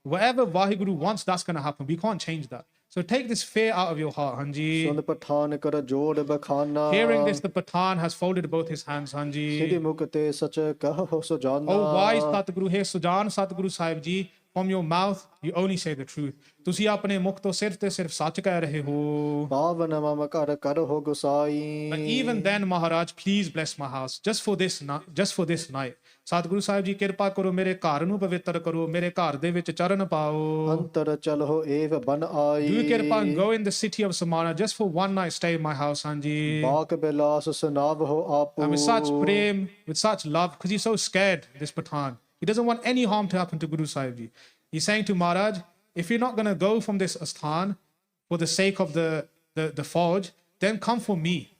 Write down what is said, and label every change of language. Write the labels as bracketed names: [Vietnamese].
[English] Whatever Vaheguru wants, that's going to happen. We can't change that. So take this fear out of your heart, Hanji. [Punjabi] ਸੁਨ ਪਠਾਨ ਕਰ ਜੋੜ ਬਖਾਨਾ [English] Hearing this, the Patan has folded both his hands, ਸਿਰੀ Hanji. [Punjabi] ਮੁਖ ਤੇ ਸਚ ਕਹੋ ਸੁਜਾਨਾ [English] Oh, wise Satguru, hey Sujan Satguru Sahib Ji, from your mouth, you only say the truth. [Punjabi] ਤੁਸੀਂ ਆਪਣੇ ਮੁਖ ਤੋਂ ਸਿਰਫ ਤੇ ਸਿਰਫ ਸੱਚ ਕਹਿ ਰਹੇ ਹੋ. ਪਾਵਨ ਮਮ ਕਰ ਕਰਹੁ ਗੁਸਾਈ [English] But even then, Maharaj, please bless my house just for this night. [Punjabi] Satguru Sahib Ji, ਕਿਰਪਾ ਕਰੋ ਮੇਰੇ ਘਰ ਨੂੰ ਪਵਿੱਤਰ ਕਰੋ, ਮੇਰੇ ਘਰ ਦੇ ਵਿੱਚ ਚਰਨ ਪਾਓ. ਅੰਤਰ ਚਲਹੁ ਏਵ ਬਨ ਆਈ [English] Do kirpa and go in the city of Samana just for one night stay in my house, Hanji. [Punjabi] ਬਾਕ Bilas ਸੁਨਾਵਹੁ ਆਪੂ [English] And with such prem, with such love, because he's so scared, this Patan. He doesn't want any harm to happen to Guru Sahib Ji. He's saying to Maharaj, if you're not going to go from this asthan for the sake of the forge, then come for me.